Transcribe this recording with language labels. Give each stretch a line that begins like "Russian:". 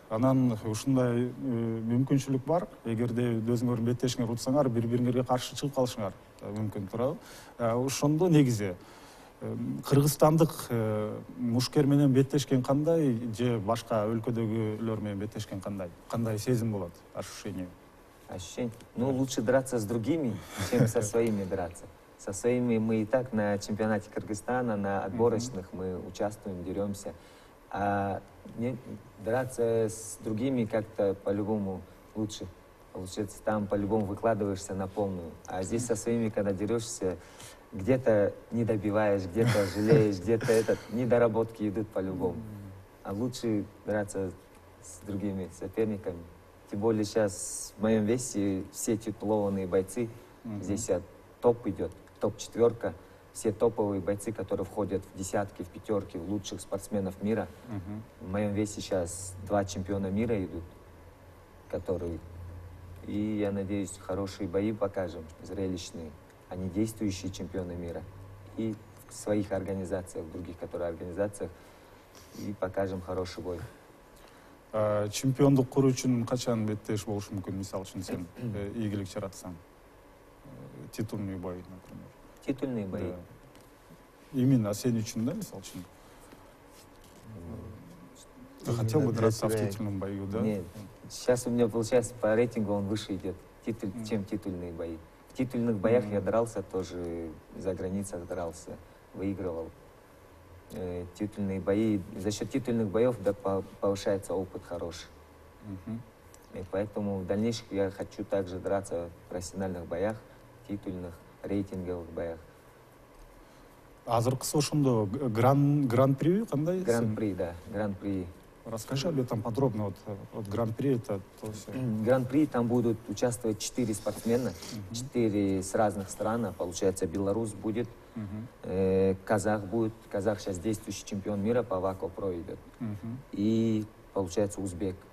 Kyrgyz: Анан ушундай мүмкүнчүлүк бар. Эгерде өзүңөр беттешиңер утсаңар, бири-бириңерге каршы чыгып калышыңар мүмкүн турабы. Ошондо негизи кыргызстандык мушкер менен беттешкен кандай, же башка өлкөдөгүлөр менен беттешкен кандай? Кандай сезим болот, ощущение?
Russian: Ощущение? Ну, лучше драться с другими, чем со своими драться. Со своими мы и так на чемпионате Кыргызстана, на отборочных мы участвуем, деремся. А драться с другими как-то по-любому лучше. Получается, там по-любому выкладываешься на полную. А здесь со своими, когда дерешься, где-то не добиваешь, где-то жалеешь, где-то недоработки идут по-любому. А лучше драться с другими соперниками. Тем более сейчас в моем весе все титулованные бойцы. Здесь топ идет, топ-4. Все топовые бойцы, которые входят в десятки, в пятерки лучших спортсменов мира. В моем весе сейчас 2 чемпиона мира идут, которые... И я надеюсь, хорошие бои покажем, зрелищные. Они действующие чемпионы мира. И в своих организациях, в других организациях. И покажем хороший бой.
Kyrgyz: Чемпиондук куруу үчүн качан беттеш болуш мүмкүн? Мисалы үчүн сен ийгилик жаратсаң.
Russian: Титульный бой, например. Титульные бои? Да.
Kyrgyz: Именно сен үчүн, да, мисалы үчүн?
Russian: Хотел бы драться в титульном бою, да? Нет. Сейчас у меня, получается, по рейтингу он выше идет, чем титульные бои. В титульных боях я дрался тоже, за границей дрался, выигрывал. Титульные бои, за счет титульных боев повышается опыт хороший. И поэтому в дальнейшем я хочу также драться в профессиональных боях, титульных, рейтинговых боях.
Kyrgyz: Азыркысы ошондо гран-при кандай?
Russian: Гран-при, да, гран-при. Расскажи об этом подробно. Вот гран-при это то все. Гран-при там будут участвовать 4 спортсмена, 4 с разных стран. Получается, белорус будет, казах будет. Казах сейчас действующий чемпион мира по ВАКО-ПРО идет. И получается узбек.